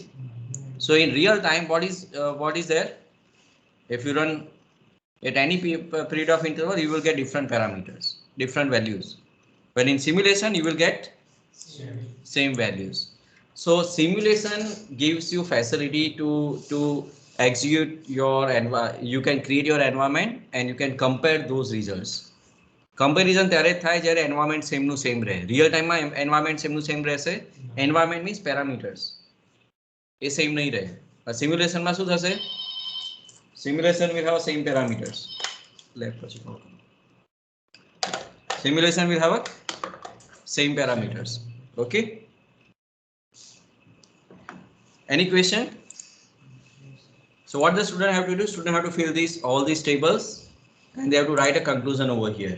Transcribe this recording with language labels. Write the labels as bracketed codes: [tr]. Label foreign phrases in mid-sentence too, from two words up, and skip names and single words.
[en] So in real time, what is there? If you run at any period of interval, you will get different parameters, different values. But in simulation, you will get same values. So simulation gives you facility to execute your you can create your environment and you can compare those results. [gu] Comparison ત્યારે થાય જ્યારે [en] environment same [gu] નું same રહે. [en] Real time [gu] માં [en] environment same [gu] નું same રહેશે. [en] Environment means parameters. [gu] એ same નહીં રહે. Simulation માં શું થશે? [en] Simulation will have same parameters. Simulation will have a same parameters. Okay. Any question? So what the student have to do? Student have to fill all these tables, and they have to write a conclusion over here.